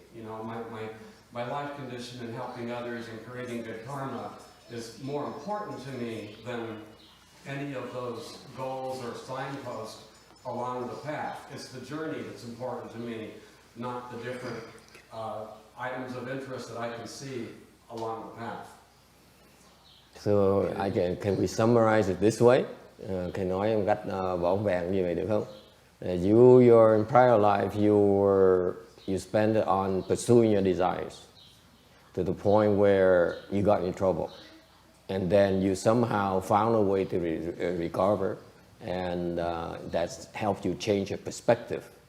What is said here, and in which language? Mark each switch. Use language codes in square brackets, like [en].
[en] You know, my life condition in helping others and creating good karma is more important to me than any of those goals or signposts along the path. It's the journey that's important to me, not the different items of interest that I can see along the path. So can we summarize it this way? [vi] Can nói một cách võng vẹn như vậy được không? [en] Your in prior life you spent it on pursuing your desires to the point where you got in trouble, and then you somehow found a way to recover, and that's helped you change your perspective.